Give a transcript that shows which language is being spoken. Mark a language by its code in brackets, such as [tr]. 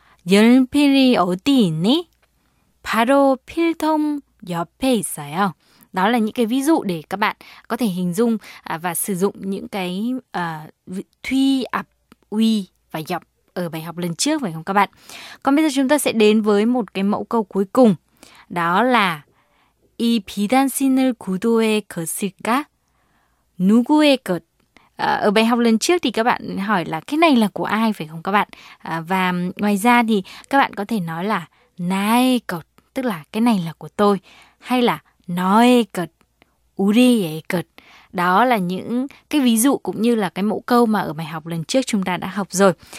[ko] 연필이 어디 있니? 바로 필통 옆에 있어요. [vi] Đó là những cái ví dụ để các bạn có thể hình dung và sử dụng những cái thuy ập uy và dọc ở bài học lần trước, phải không các bạn? Còn bây giờ chúng ta sẽ đến với một cái mẫu câu cuối cùng. Đó là [ko] 이 비단신을 구두에 걸을까? 누구의 것? [vi] Ở bài học lần trước thì các bạn hỏi là cái này là của ai, phải không các bạn? Và ngoài ra thì các bạn có thể nói là [ko] 나의 것, [vi] tức là cái này là của tôi, hay là [ko] 너의 것, 우리의 것. [vi] Đó là những cái ví dụ cũng như là cái mẫu câu mà ở bài học lần trước chúng ta đã học rồi.